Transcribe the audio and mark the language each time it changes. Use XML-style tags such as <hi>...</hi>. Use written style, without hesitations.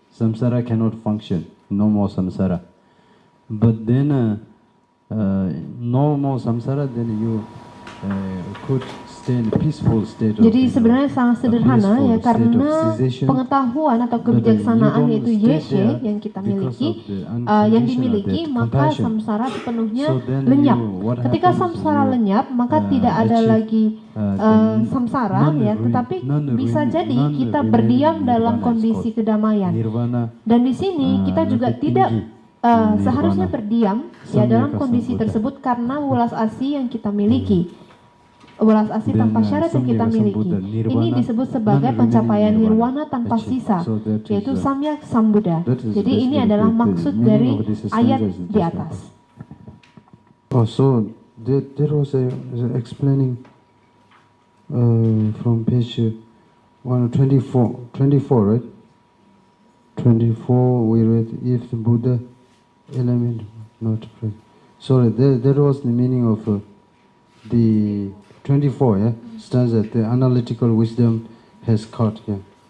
<en>Samsara cannot function, no more samsara. But then no more samsara, then you could stay in a peaceful state of,</en> <id>Jadi sebenarnya sangat sederhana ya, karena pengetahuan atau kebijaksanaan yaitu yeshe yang kita miliki, yang dimiliki, maka samsara sepenuhnya lenyap. Ketika samsara lenyap, maka tidak ada lagi samsara ya, tetapi bisa jadi kita berdiam dalam kondisi kedamaian. Dan di sini kita juga tidak seharusnya berdiam ya dalam kondisi tersebut karena welas asih yang kita miliki. Welas asih tanpa syarat yang kita miliki. Ini disebut sebagai pencapaian nirwana tanpa sisa, yaitu samyak sambuddha. Jadi ini adalah maksud dari ayat di atas.</id> <en>Oh, so there was explaining from page 124, 24, right? 24 we read if the Buddha element not present. Sorry, that was the meaning of the 24, yeah, stanza, the analytical wisdom has caught, yeah.</en>